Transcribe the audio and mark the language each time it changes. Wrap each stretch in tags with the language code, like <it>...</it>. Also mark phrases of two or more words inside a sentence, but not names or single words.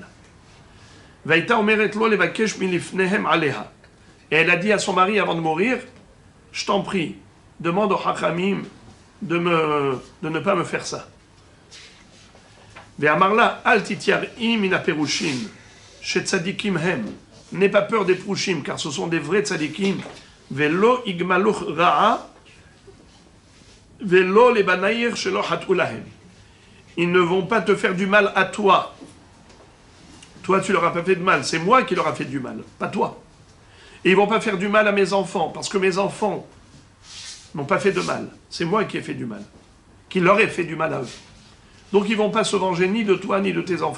<fr>Et elle a dit à son mari avant de mourir, je t'en prie, demande aux Hachamim de ne pas me faire ça. N'aie pas peur des prouchim, car ce sont des vrais tzadikim.</fr> <he>ולא יגמלוך רעה, ולא לבנייך שלא חטאו להם.</he> <fr>Ils ne vont pas te faire du mal à toi. Toi, tu leur as pas fait de mal. C'est moi qui leur a fait du mal, pas toi. Et ils vont pas faire du mal à mes enfants, parce que mes enfants n'ont pas fait de mal. C'est moi qui ai fait du mal, qui leur ai fait du mal à eux. Donc ils vont pas se venger ni de toi ni de tes enfants.</fr>